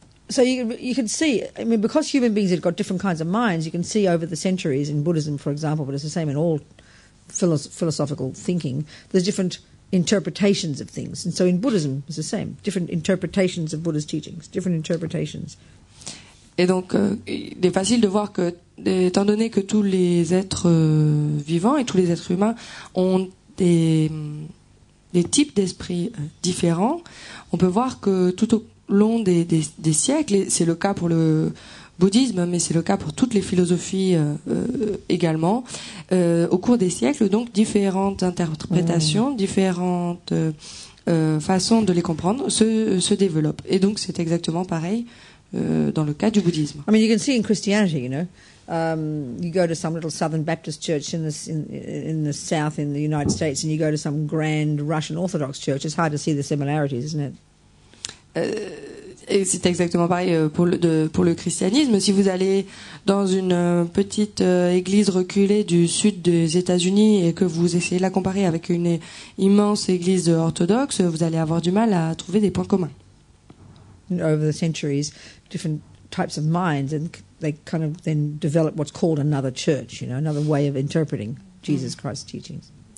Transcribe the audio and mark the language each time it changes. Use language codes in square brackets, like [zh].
[en] So you can see, I mean, because human beings have got different kinds of minds, you can see over the centuries in Buddhism, for example, but it's the same in all philosophical thinking, there's different interpretations of things. And so in Buddhism, it's the same. Different interpretations of Buddha's teachings, different interpretations. [fr] Et donc, il est facile de voir que, étant donné que tous les êtres vivants et tous les êtres humains ont des types d'esprit différents, on peut voir que tout au long des siècles, et c'est le cas pour le bouddhisme, mais c'est le cas pour toutes les philosophies également, au cours des siècles, donc différentes interprétations, différentes façons de les comprendre se développent. Et donc c'est exactement pareil dans le cas du bouddhisme. [en] I mean, you can see in Christianity, you know, you go to some little Southern Baptist church in the South in the United States, and you go to some grand Russian Orthodox church. It's hard to see the similarities, isn't it? [fr] Et c'est exactement pareil pour le christianisme. Si vous allez dans une petite église reculée du sud des États-Unis et que vous essayez de la comparer avec une immense église orthodoxe, vous allez avoir du mal à trouver des points communs. [en] Over the centuries, different types of minds, and they kind of then develop what's called another church, you know, another way of interpreting Jesus Christ's teachings.